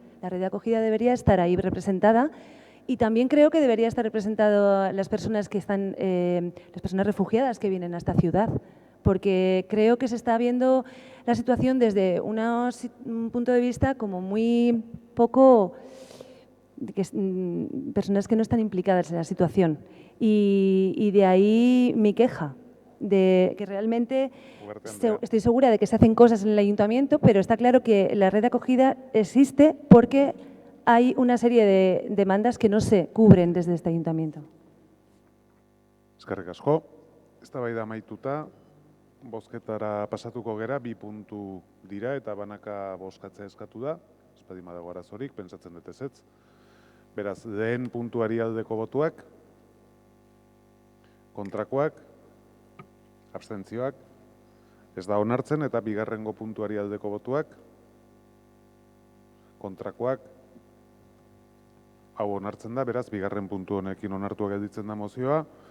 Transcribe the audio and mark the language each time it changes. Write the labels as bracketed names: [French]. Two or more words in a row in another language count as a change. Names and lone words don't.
[Spanish] La red de acogida debería estar ahí representada. Y también creo que debería estar representado las personas que están, las personas refugiadas que vienen a esta ciudad, porque creo que se está viendo la situación desde un punto de vista como muy poco, personas que no están implicadas en la situación. Y de ahí mi queja, de que realmente estoy segura de que se hacen cosas en el ayuntamiento, pero está claro que la red de acogida existe porque hay una serie de demandas que no se cubren desde este ayuntamiento. [Basque] Eskerrik asko. Eztabaida amaituta, bozketara pasatuko gera, 2 puntu dira eta banaka bozkatzea eskatu da. Ez baldin badago arazorik, pentsatzen dut ezetz. Beraz, lehen puntuari aldeko botuak, kontrakoak, abstentzioak, ez da onartzen, eta bigarrengo puntuari aldeko botuak, kontrakoak, hau onartzen da, beraz, bigarren puntu honekin onartua gelditzen da mozioa.